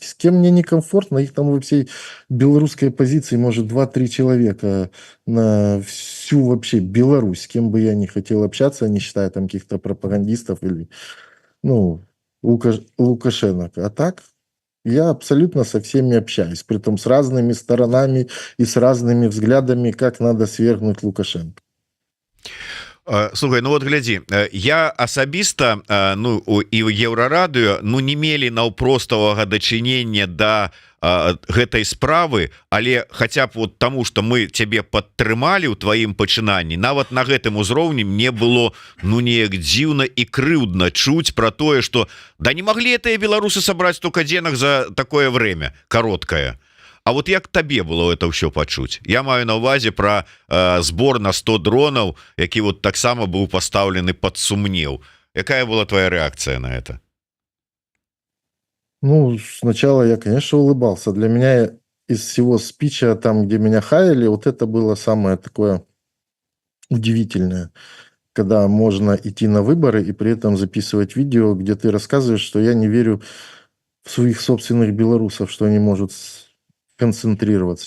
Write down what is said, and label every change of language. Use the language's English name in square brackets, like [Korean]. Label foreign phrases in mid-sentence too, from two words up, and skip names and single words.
[Russian] С кем мне некомфортно, их там во всей белорусской позиции может 2-3 человека на всю вообще Беларусь, с кем бы я не хотел общаться, не считая там каких-то пропагандистов или, ну, Лукашенко. А так, я абсолютно со всеми общаюсь, притом с разными сторонами и с разными взглядами, как надо свергнуть Лукашенко. [Belarusian] Слухай, ну вот глядзі, я асабіста ну і ў еўрарадыё ну не мелі наўпроставага дачынення да гэтай справы, але хаця б вот таму что мы цябе падтрымалі ў тваім пачынанні, нават на гэтым узроўні мне было ну неяк дзіўна і крыўдна чуць про тое, что да не маглі тыя беларусы сабраць [Russian] столько денег за такое время [Belarusian] кароткае. А вот як табе было это ўсё пачуць? Я маю на увазе про збор на 100 дронаў, які вот таксама быў пастаўлены под сумнеў. Якая была [Russian] твоя реакция на это? Ну, сначала я, конечно, улыбался. Для меня из всего спича, там, где меня хаяли, вот это было самое такое удивительное, когда можно идти на выборы и при этом записывать видео, где ты рассказываешь, что я не верю в своих собственных белорусов, что они могут концентрироваться.